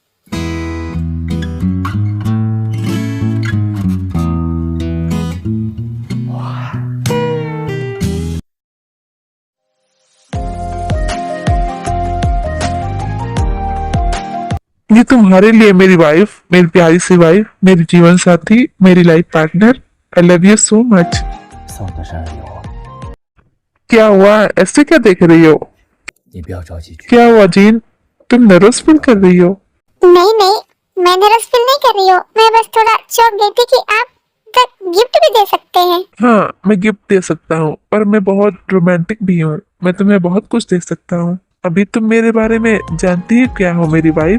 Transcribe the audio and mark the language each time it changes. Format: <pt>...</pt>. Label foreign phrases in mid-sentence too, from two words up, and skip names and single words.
<hi>ये तुम्हारे लिए मेरी वाइफ, मेरी प्यारी सी वाइफ, मेरी जीवन साथी, मेरी</hi> <en>life partner. I love you so much.</en> <zh>送的生日礼物。</zh> <hi>क्या हुआ? ऐसे क्या देख रही हो?</hi> <zh>你不要着急去。</zh> <hi>क्या हुआ जीन, तुम</hi> <en>nervous feel</en> <hi>कर रही हो? नहीं नहीं, मैं</hi> <en>nervous feel</en> <hi>नहीं कर रही हूँ। मैं बस थोड़ा चौंक गई थी कि आप तक गिफ्ट भी दे सकते हैं। हाँ, मैं गिफ्ट दे सकता हूँ, पर मैं बहुत रोमांटिक भी हूँ। मैं तुम्हें बहुत कुछ दे सकता हूँ। अभी तुम मेरे बारे में जानती है क्या हो मेरी वाइफ?</hi>